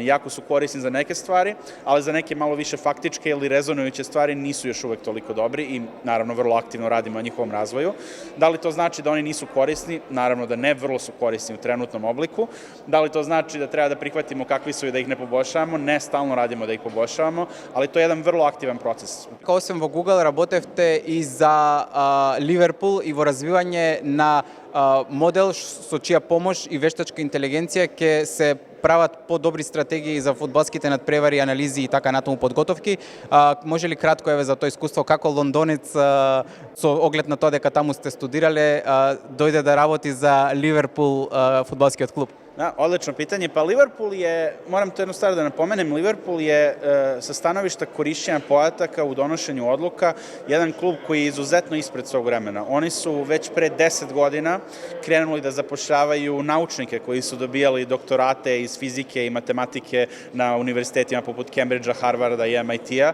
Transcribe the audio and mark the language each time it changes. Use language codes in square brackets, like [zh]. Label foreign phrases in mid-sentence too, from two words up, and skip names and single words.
[sr] Jako su korisni za neke stvari, ali za neke malo više faktičke ili rezonujuće stvari nisu još uvek toliko dobri i naravno vrlo aktivno radimo na njihovom razvoju. Da li to znači da oni nisu korisni? Naravno da ne, vrlo su korisni u trenutnom obliku. Da li to znači da treba da prihvatimo kakvi su i da ih ne poboljšavamo? Ne, stalno radimo da ih poboljšavamo, ali to je jedan vrlo aktivan proces. [mk] Kao sem во Google работевте и за Ливерпул и во развивање на модел со чија помош и вештачка интелигенција ќе се прават подобри стратегии за фудбалските надпревари, анализи и така натаму подготовки. Може ли кратко еве за тоа искуство како лондонец со оглед на тоа дека таму сте студирале дојде да работи за Ливерпул фудбалскиот клуб? [sr] Da, odlično pitanje. Pa Liverpool je, moram to jednu stvar da napomenem, Liverpool je sa stanovišta korišćenja podataka u donošenju odluka jedan klub koji je izuzetno ispred svog vremena. Oni su već pre 10 godina krenuli da zapošljavaju naučnike koji su dobijali doktorate iz fizike i matematike na univerzitetima poput Cambridgea, Harvarda i MIT-a.